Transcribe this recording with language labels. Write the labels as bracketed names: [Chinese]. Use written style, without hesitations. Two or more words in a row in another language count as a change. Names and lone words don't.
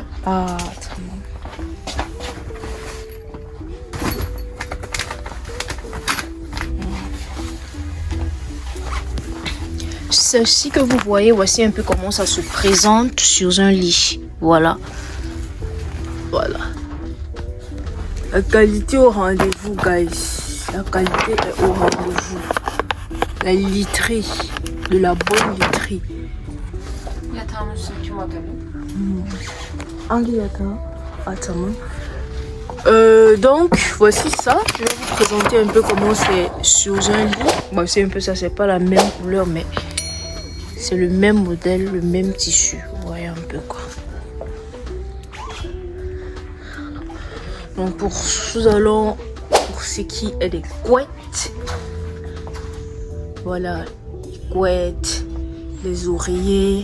[Turkish] Ah, tamam. [French] Ceci que vous voyez, voici un peu comment ça se présente sur un lit. Voilà. Voilà. La qualité au rendez-vous, guys. La qualité est au rendez-vous. La literie. De la bonne literie. [Turkish] Yatağın üstündeki modeli. Hangi yatağı? Ah, tamam. [French] Donc, voici ça. Je vais vous présenter un peu comment c'est sur un lit. Bon, c'est un peu ça, c'est pas la même couleur, mais c'est le même modèle, le même tissu. Vous voyez un peu quoi. Donc, pour ce qui est des couettes, voilà, les couettes, les oreillers.